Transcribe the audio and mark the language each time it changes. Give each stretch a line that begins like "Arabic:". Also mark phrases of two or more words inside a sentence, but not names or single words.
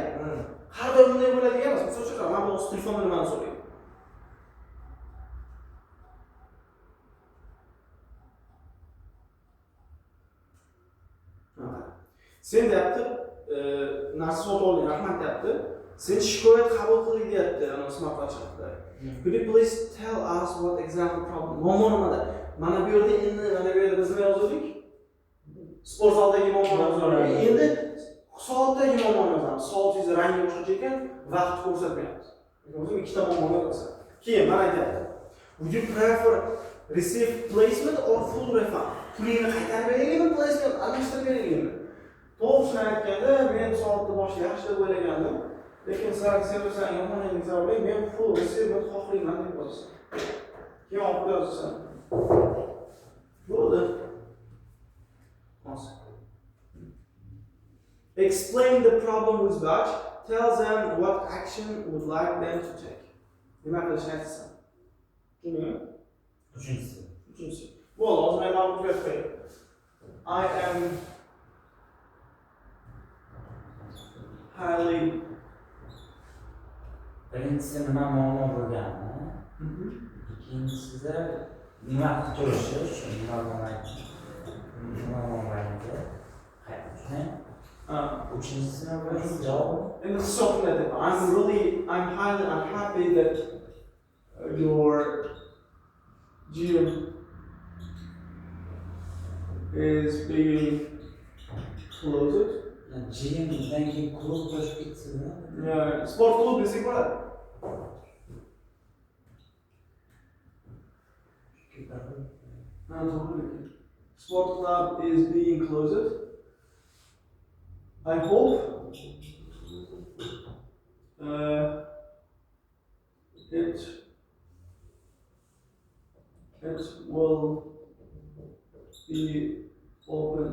Uzbek: Har doim bunday bo'ladigan emas. Misol uchun, mana bu telefonda nimani so'raydi? Sen deyapti, narsa sotib olding, rahmat deyapti. Sen shikoyat qabul qiling deyapti, ana
English: smart watchda. Could you please tell us what example problem?
Uzbek: Muammo nimada? Mana bu yerda endi mana bu yerda biz nima yozdik? Sport zaldagi muammoni yozdik. Endi soatdagi muammoni yozamiz. Soatingiz rangi boshqacha ekan, vaqt ko'rsatmayapti. O'zim ikkita muammoni yozaman. Keyin mana aytyapti.
English: Would you prefer receive placement or full refund?
Uzbek: Pulingni qaytarib beraylikmi, placement almashtirib beraylikmi? To'g'risini aytganda, men soatni boshida yaxshi deb o'ylagandim. Lekin servisdan yomonligini sababli men
English: full receive
Uzbek: xohlayman deb yozasan. Keyin olib yozasan. Bo'ldi.
English: Explain the problem with batch. Tell them what action would like them to take.
Uzbek: Nima qilishni aytasan? Tushundingmi? Uchinchisi. Bo'ldi, hozir men ma'lumot berib qo'yay.
English: I am highly
Uzbek: Birinchisi nima muammo bo'lgani, ikkinchisida nima qilib turishi, shu nima bo'lmaydi. Uchinchisi nima bo'ladi? Javob. Endi hisobni deb.
English: I'm highly unhappy that your gym is being closed.
Uzbek: Gymdan keyin klub qo'shib ketsa-da. Sport klub desak bo'ladi.
English: Sport club is being closed. I hope it will be open.